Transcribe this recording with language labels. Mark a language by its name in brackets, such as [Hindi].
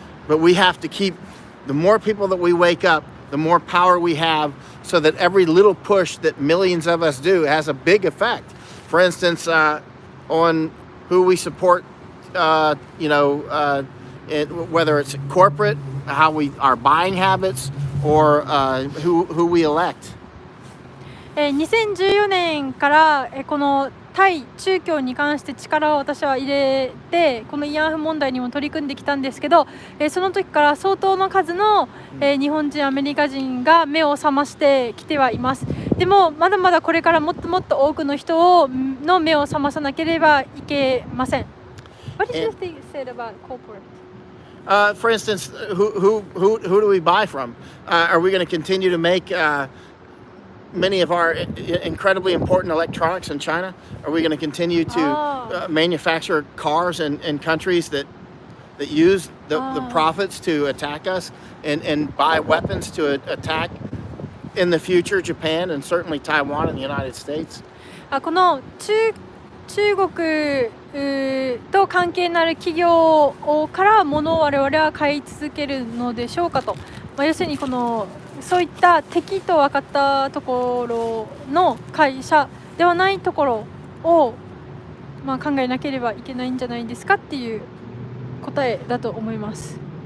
[English] But we have to keep, the more people that we wake up, the more power we have, so that every little push that millions of us do has a big effect. For instance, on who we support, whether it's corporate, our buying habits, or who we elect. [Japanese] 2014年からこの対中共に関して力を私は入れてこの慰安婦問題にも取り組んできたんですけど、その時から相当の数の日本人アメリカ人が目を覚ましてきてはいます。でもまだまだこれからもっともっと多くの人の目を覚まさなければいけません。 [English] What did you think said about corporate? For instance, who do we buy from? Are we going to continue to make many of our incredibly important electronics in China? Are we going to continue to manufacture cars in countries that use the profits to attack us and buy weapons to attack in the future Japan and certainly Taiwan and the United States? [Japanese] この中国と関係のある企業から物を我々は買い続けるのでしょうかと、要するにそういった敵と分かったところの会社ではないところを、考えなければいけないんじゃないですかっていう答えだと思います。